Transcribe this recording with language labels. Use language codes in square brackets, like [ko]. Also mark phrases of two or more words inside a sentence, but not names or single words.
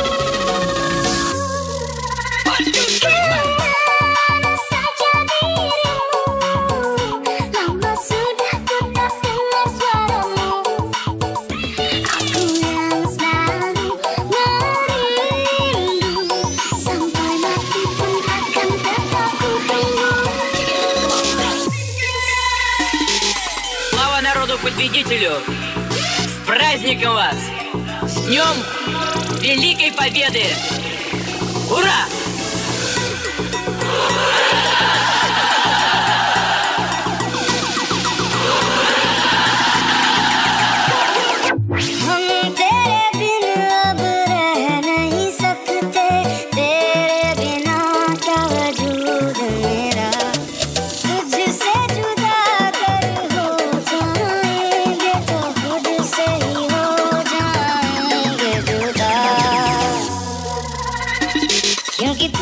[id] Kemana saja dirimu, lama sudah ku tak dengar suaramu. Aku yang selalu merindu, sampai mati pun akan tetap kutunggu. [ru] Слава народу-победителю! С праздником вас! С Днем Великой Победы! Ура! [hi] हम तेरे बिन अब रह नहीं सकते, तेरे बिना क्या वजूद मेरा, तुझसे जुदा अगर हो जाएंगे तो खुद से ही हो जाएंगे जुदा, क्योंकि